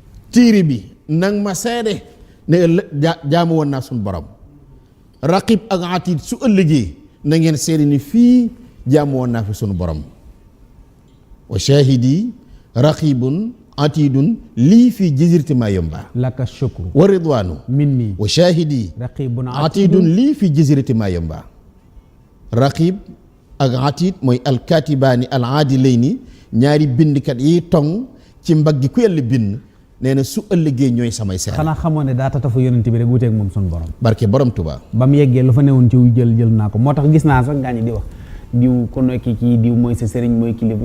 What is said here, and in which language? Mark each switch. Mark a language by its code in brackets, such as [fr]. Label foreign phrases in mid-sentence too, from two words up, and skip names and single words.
[wo] Téere bi, nang ma seede ne ëllë-, ja-, jaamu woon naa sunu borom. Raqib ak Atid su ëllëgee, na ngeen seede ni fii jaamu woon naa fi sunu borom. [ar] وشاهدي رقيب عتيد لي في جزيرة مايومبا. لك شكر. ورضوان منّي. وشاهدي رقيب عتيد عتيد. لي في جزيرة مايومبا. [wo] Raqib ak Atid mooy [ar] الكاتبان العادلين, [wo] ñaari bindkat yi tong ci mbaggi ku Yàlla bind, nee na su ëllëgee ñooy samay seere. Xanaa xamoon ne daa tatafu yonent bi rek wuteeg moom sunu borom. Barke Borom Tuubaa. Ba mu yeggee lu fa newoon ci wu jël, jël naa ko. Moo tax gis naa sax ngaa ñi di wax, diw ku nekk kii, diw mooy sa sëriñ, mooy kilifa.